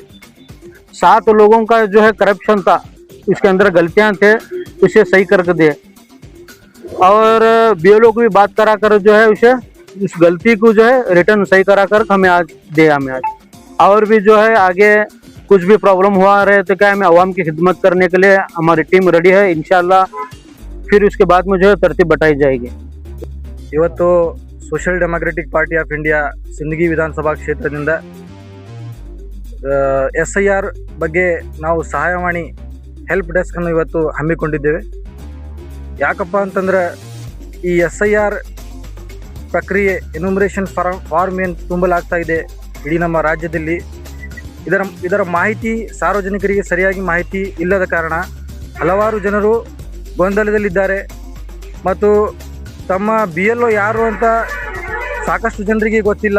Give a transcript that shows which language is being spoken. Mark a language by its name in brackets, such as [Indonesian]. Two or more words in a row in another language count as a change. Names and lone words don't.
[Hindi] 7 लोगों का जो है करप्शन था, इसके अंदर गलतियां थे, उसे सही करके दिए, और बीएलओ को भी बात करा कर जो है उसे उस गलती को जो है रिटर्न सही करा कर हमें आज दिया। हमें आज और भी जो है आगे कुछ भी प्रॉब्लम हुआ रहे तो क्या हमें आवाम की खिदमत करने के लिए हमारी [English] team ready [Hindi] है इंशाल्लाह। फिर उसके बाद में जो है तरतीब बताई जाएगी। [Kannada] ಇವತ್ತು ಸೋಷಿಯಲ್ ಡೆಮೊಕ್ರೆಟಿಕ್ ಪಾರ್ಟಿ ಆಫ್ ಇಂಡಿಯಾ ಸಿಂದಗಿ ವಿಧಾನಸಭಾ ಕ್ಷೇತ್ರದಿಂದ SIR ಬಗ್ಗೆ ನಾವು ಸಹಾಯವಾಣಿ [English] help desk [Kannada] ಇವತ್ತು ಹಮ್ಮಿಕೊಂಡಿದ್ದೇವೆ। ಯಾಕಪ್ಪ ಅಂತಂದ್ರೆ ಈ SIR ಪ್ರಕ್ರಿಯೆ [English] enumeration form [Kannada] ಏನು ತುಂಬಲಾಗ್ತಾ ಇದೆ ಇಡೀ ನಮ್ಮ ರಾಜ್ಯದಲ್ಲಿ, ಇದರ ಮಾಹಿತಿ ಸಾರ್ವಜನಿಕರಿಗೆ ಸರಿಯಾಗಿ ಮಾಹಿತಿ ಇಲ್ಲದ ಕಾರಣ ಹಲವಾರು ಜನರು ಗೊಂದಲದಲ್ಲಿದ್ದಾರೆ ಮತ್ತು ತಮ್ಮ BLO ಯಾರು ಅಂತ ಸಾಕಷ್ಟು ಜನರಿಗೆ ಗೊತ್ತಿಲ್ಲ।